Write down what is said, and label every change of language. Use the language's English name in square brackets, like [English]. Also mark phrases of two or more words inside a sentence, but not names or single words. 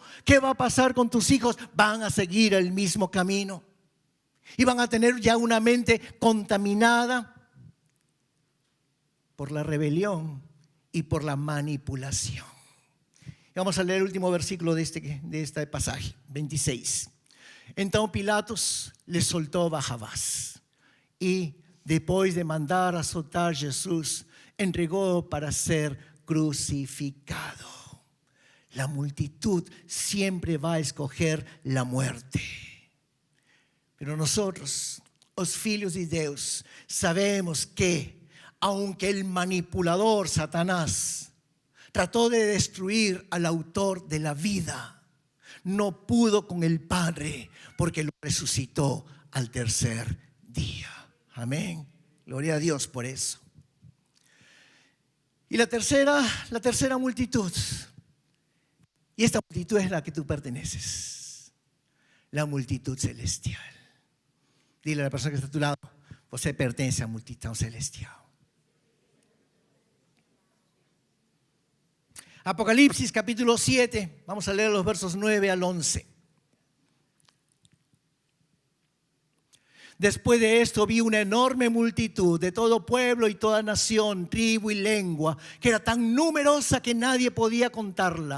[Spanish] ¿Qué va a pasar con tus hijos? Van a seguir el mismo camino y van a tener ya una mente contaminada por la rebelión y por la manipulación. Vamos a leer el último versículo de este pasaje, 26. [Portuguese] Então Pilatos le soltou Barrabás e, depois de mandar a soltar Jesus, [Spanish] entregó para ser crucificado. La multitud siempre va a escoger la muerte. Pero nosotros, [Portuguese] os filhos de Deus, [Spanish] sabemos que, aunque el manipulador Satanás trató de destruir al autor de la vida, no pudo con el Padre porque lo resucitó al tercer día. Amén. Gloria a Dios por eso. Y la tercera multitud. Y esta multitud es la que tú perteneces. La multitud celestial. Dile a la persona que está a tu lado: [Portuguese] você pertence [Spanish] a multitud celestial. Apocalipsis capítulo 7, vamos a leer los versos 9 al 11. Después de esto vi una enorme multitud de todo pueblo y toda nación, tribu y lengua, que era tan numerosa que nadie podía contarla.